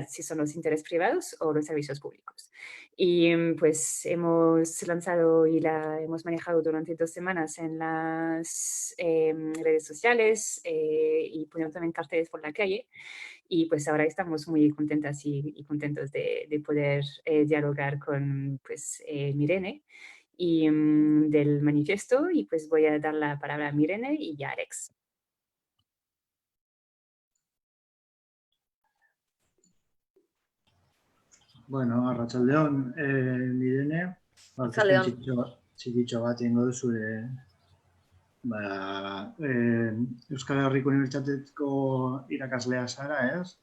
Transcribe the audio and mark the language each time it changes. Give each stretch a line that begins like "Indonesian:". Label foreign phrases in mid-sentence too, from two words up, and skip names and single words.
Spanish: Si son los intereses privados o los servicios públicos. Y pues hemos lanzado y la hemos manejado durante 2 semanas en las redes sociales y ponemos también carteles por la calle. Y pues ahora estamos muy contentas y contentos de poder dialogar con pues, Mirene y del manifiesto. Y pues voy a dar la palabra a Mirene y ya Alex.
Basque: Bueno, arratsaldeon, Mirene, txikitxo bat ingo zure Euskal Herriko Unibertsitateko irakaslea zara, ez?